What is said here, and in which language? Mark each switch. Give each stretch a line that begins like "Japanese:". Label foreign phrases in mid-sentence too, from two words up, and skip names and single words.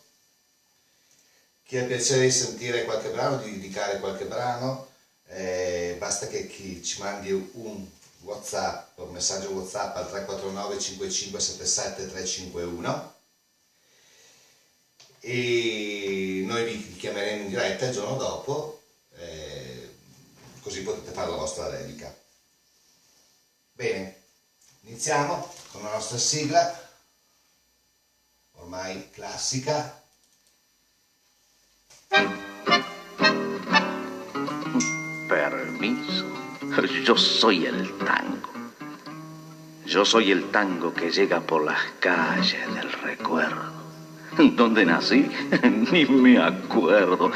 Italian: Chi ha il piacere di sentire qualche brano, di dedicare qualche brano, basta che chi ci mandi un WhatsApp, un messaggio WhatsApp al 349 5577 351 e noi vi chiameremo in diretta il giorno dopo, così potete fare la vostra dedica. Bene, iniziamo con la nostra sigla, ormai classica.
Spanish: Permiso, yo soy el tango. Yo soy el tango que llega por las calles del recuerdo. ¿Dónde nací? Ni me acuerdo.